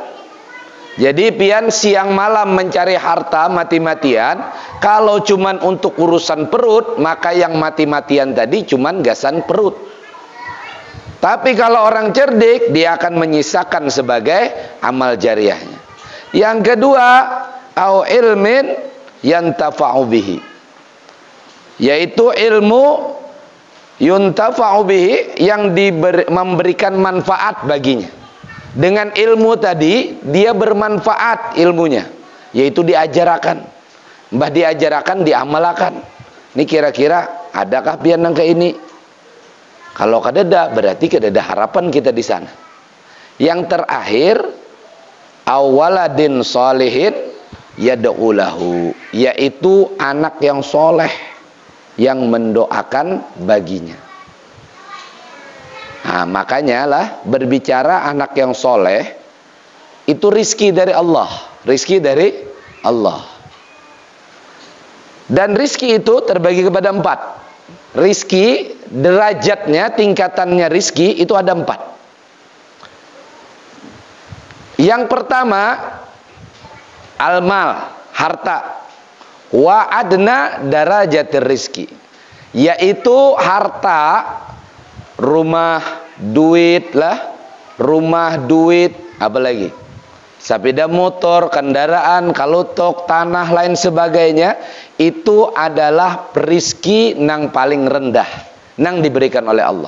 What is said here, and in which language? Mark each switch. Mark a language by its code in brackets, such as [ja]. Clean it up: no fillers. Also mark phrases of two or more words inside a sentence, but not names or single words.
[id] Jadi pian siang malam mencari harta mati-matian. Kalau cuman untuk urusan perut, maka yang mati-matian tadi cuman gasan perut. Tapi kalau orang cerdik, dia akan menyisakan sebagai amal jariahnya. Yang kedua, [ar] أو علم ينتفع به, [id] yaitu ilmu [ar] ينتفع به [id] yang memberikan manfaat baginya. Dengan ilmu tadi, dia bermanfaat ilmunya, yaitu diajarkan. Mbah diajarkan, diamalkan. [bjn] Ini kira-kira adakah pian nang ke ini? Kalau kadada, berarti kadada harapan kita di sana. [id] Yang terakhir, [ar] أو ولد صالح يدعو له, [id] yaitu anak yang soleh yang mendoakan baginya. Nah, makanya lah berbicara anak yang soleh itu rizki dari Allah, rizki dari Allah. Dan rizki itu terbagi kepada 4. Rizki derajatnya, tingkatannya rizki itu ada 4. Yang pertama, almal, harta. [ar] وأدنى درجات الرزق, [id] yaitu harta, rumah, duit lah, rumah, duit, apa lagi? Sepeda motor, kendaraan, kalutok, tanah, lain sebagainya. Itu adalah rizki nang paling rendah, nang diberikan oleh Allah.